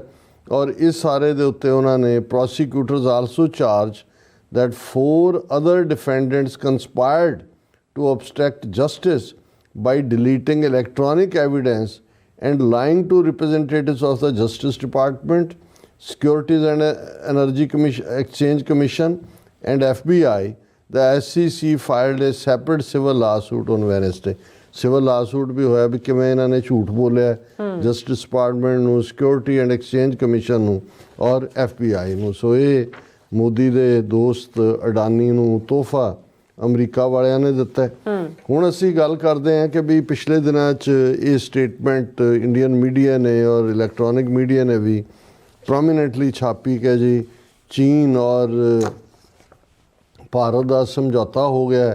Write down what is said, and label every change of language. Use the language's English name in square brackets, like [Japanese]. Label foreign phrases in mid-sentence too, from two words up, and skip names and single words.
[Punjabi] ਔਰ ਇਸ ਸਾਰੇ ਦੇ ਉੱਤੇ ਉਹਨਾਂ ਨੇ [English] prosecutors also charge that 4 other defendants conspired to obstruct justice by deleting electronic evidence and lying to representatives of the Justice Department, Securities and Energy Exchange Commission and FBI. The SEC filed a separate civil lawsuit on Wednesday. Civil lawsuit [Punjabi] ਭੀ ਹੋਇਆ ਭੀ ਕਿਵੇਂ ਇਨ੍ਹਾਂ ਨੇ ਝੂਠ ਬੋਲਿਆ Justice Department ਨੂੰ, Security and Exchange Commission ਨੂੰ ਔਰ FBI ਨੂੰ. ਸੋ ਇਹ ਮੋਦੀ ਦੇ ਦੋਸਤ ਅਡਾਨੀ ਨੂੰ ਤੋਹਫਾ ਅਮਰੀਕਾ ਵਾਲਿਆਂ ਨੇ ਦਿੱਤਾ ਹੈ. ਹੁਣ ਅਸੀਂ ਗੱਲ ਕਰਦੇ ਹਾਂ ਕਿ ਵੀ ਪਿਛਲੇ ਦਿਨਾਂ 'ਚ ਇਹ ਸਟੇਟਮੈਂਟ [English] Indian media [Punjabi] ਨੇ ਔਰ [English] electronic media [Punjabi] ਨੇ ਵੀ ਪ੍ਰੋਮੀਨੈਂਟਲੀ ਛਾਪੀ ਕਿ ਜੀ ਚੀਨ ਔਰ ਭਾਰਤ ਦਾ ਸਮਝੌਤਾ ਹੋ ਗਿਆ.